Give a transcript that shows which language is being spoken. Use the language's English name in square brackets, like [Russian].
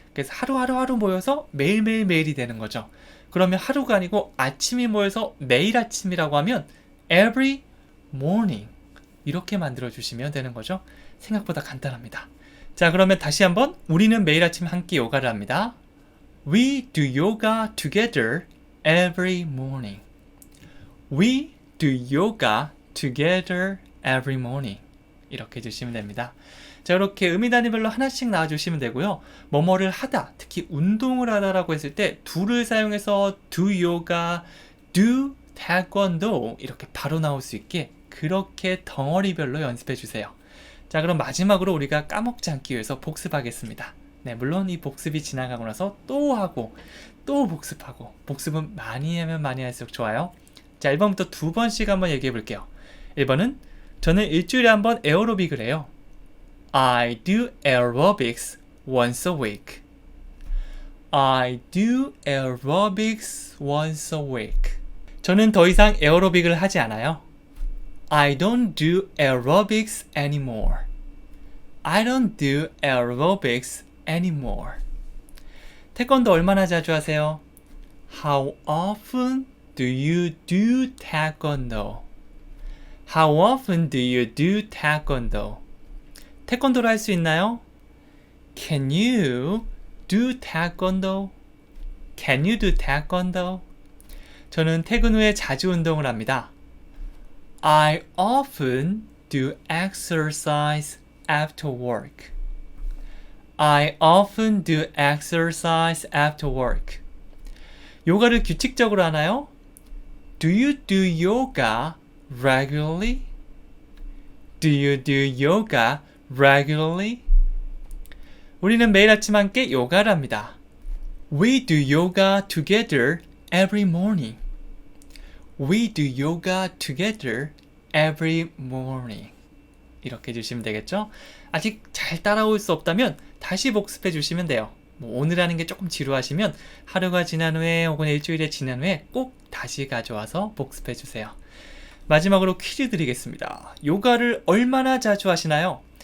[Korean] 그래서 하루 모여서 매일이 되는 거죠. 그러면 하루가 아니고 아침이 모여서 매일 아침이라고 하면 every morning 이렇게 만들어 주시면 되는 거죠. 생각보다 간단합니다. 자, 그러면 다시 한번 우리는 매일 아침 함께 요가를 합니다. [English] We do yoga together every morning. We do yoga together every morning. [Korean] 이렇게 해주시면 됩니다. 자, 이렇게 의미 단위별로 하나씩 나와주시면 되고요. 뭐뭐를 하다, 특히 운동을 하다라고 했을 때 do를 사용해서 do yoga, do taekwondo 이렇게 바로 나올 수 있게 그렇게 덩어리별로 연습해 주세요. 자, 그럼 마지막으로 우리가 까먹지 않기 위해서 복습하겠습니다. 네, 물론 이 복습이 지나가고 나서 또 하고 또 복습하고 복습은 많이 하면 많이 할수록 좋아요. 자, 1번부터 2번씩 한번 얘기해 볼게요. 1번은 저는 일주일에 한 번 에어로빅을 해요. [English] I do aerobics once a week. I do aerobics once a week. [Korean] 저는 더 이상 에어로빅을 하지 않아요. [English] I don't do aerobics anymore. I don't do aerobics anymore. [Korean] 태권도 얼마나 자주 하세요? [English] How often do you do taekwondo? How often do you do taekwondo? [Korean] 태권도를 할 수 있나요? [English] Can you do taekwondo? Can you do taekwondo? [Korean] 저는 퇴근 후에 자주 운동을 합니다. [English] I often do exercise after work. I often do exercise after work. [Korean] 요가를 규칙적으로 하나요? [English] Do you do yoga regularly? Do you do yoga regularly? [Korean] 우리는 매일 아침 함께 요가를 합니다. [English] We do yoga together every morning. We do yoga together every morning. [Korean] 이렇게 해주시면 되겠죠? 아직 잘 따라올 수 없다면 다시 복습해 주시면 돼요. 오늘 하는 게 조금 지루하시면 하루가 지난 후에 혹은 일주일이 지난 후에 꼭 다시 가져와서 복습해 주세요. 마지막으로 퀴즈 드리겠습니다. 요가를 얼마나 자주 하시나요?